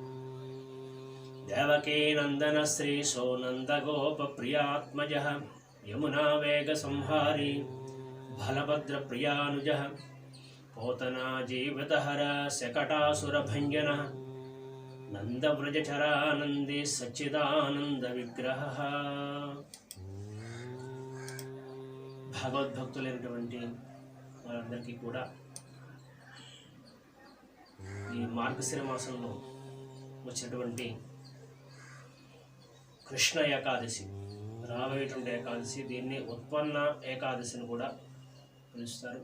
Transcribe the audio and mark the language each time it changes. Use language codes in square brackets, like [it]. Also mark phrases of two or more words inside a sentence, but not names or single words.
[sa] देवकीनन्दनश्रीशो नन्दगोपप्रियात्मजः यमुनावेगसंहारी बलभद्रप्रियानुजः पोतना जीवितहर शकटासुरभञ्जनः नन्दव्रजचरानन्दे सच्चिदानन्दविग्रहः। [te] భగవద్భక్తులైనటువంటి వారందరికీ కూడా ఈ మార్గశిర మాసంలో వచ్చినటువంటి కృష్ణ ఏకాదశి, రాబోయేటువంటి ఏకాదశి, దీన్ని ఉత్పన్న ఏకాదశిని కూడా పిలుస్తారు.